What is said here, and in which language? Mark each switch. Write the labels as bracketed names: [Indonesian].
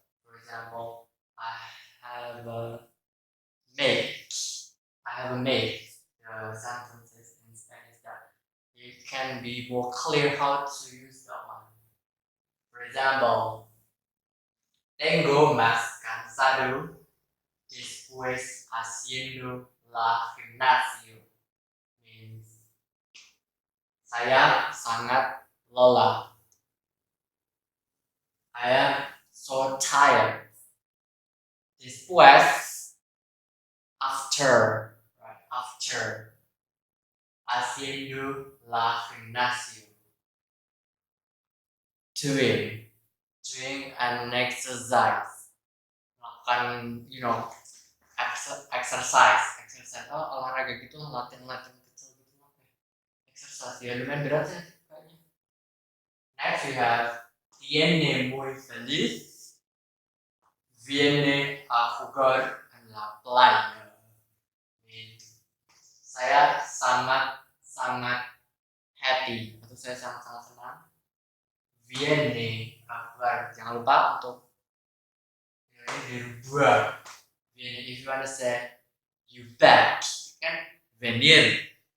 [English] For example, I have a make. I have a make. The sentences in Spanish that it can be more clear how to use that one. For example, [Spanish] tengo más cansado después haciendo la gimnasio. [Indonesian] Means saya sangat lelah. [English] I am so tired. Después, after, right? [Spanish] After haciendo la gimnasio. [English] Doing an exercise. Melakukan, exercise. [Indonesian] Oh, olahraga gitu, latihan kecil gitu. Exercise, ya lumayan berat ya kayaknya. [English] Next we have [Spanish] tiene muy feliz. Viene a jugar en la playa. [Indonesian] Saya sangat happy atau saya sangat senang. Viene, jangan lupa untuk dirubah. [English] Viene, if you wanna say you back, kan venir.